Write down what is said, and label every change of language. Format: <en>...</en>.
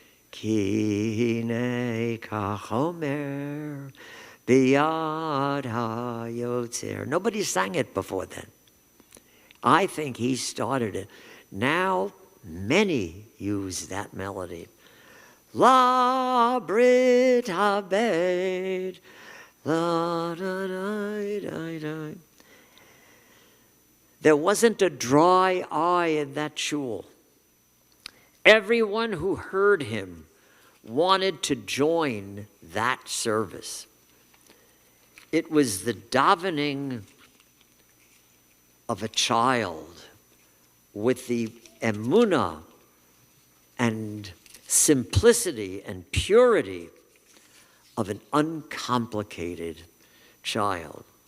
<he>Ki hinei kachomer biyad hayotzer.</he> <en>Nobody sang it before then. I think he started it. Now, many use that melody. La Brit Habed, la da da da da. There wasn't a dry eye in that shul. Everyone who heard him wanted to join that service. It was the davening of a child with the emunah and simplicity and purity of an uncomplicated child.</en>